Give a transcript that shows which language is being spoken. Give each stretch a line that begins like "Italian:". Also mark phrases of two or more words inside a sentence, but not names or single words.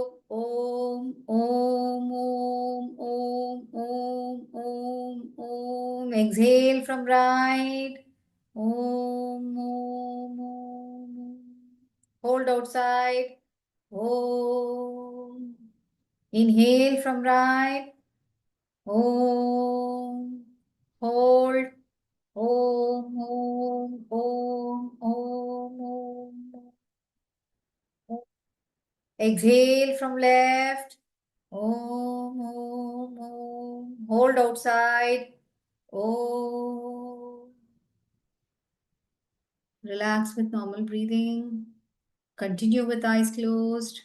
Sanskrit: Om. Om. Om. Om. Om. Om. Om.
English: Exhale from right.
Sanskrit: Om. Om. Om.
English: Hold outside. Om. Inhale from right.
Sanskrit: Om. Hold. Om. Om. Om. Om. Om. Om.
English: Exhale from left.
Sanskrit: Om. Om. Om.
English: Hold outside. Om. Relax with normal breathing. Continue with eyes closed.